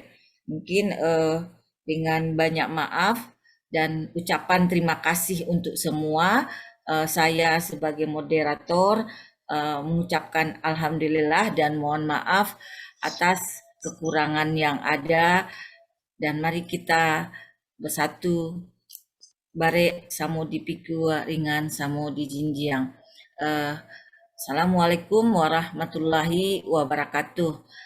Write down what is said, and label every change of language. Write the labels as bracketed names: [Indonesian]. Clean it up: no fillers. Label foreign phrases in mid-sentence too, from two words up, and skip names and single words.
[Indonesian] Mungkin dengan banyak maaf dan ucapan terima kasih untuk semua, saya sebagai moderator mengucapkan alhamdulillah dan mohon maaf atas kekurangan yang ada, dan mari kita bersatu [Minangkabau] bare samo dipiku ringan samo di jinjiang. [Arabic] السلام عليكم ورحمة الله وبركاته.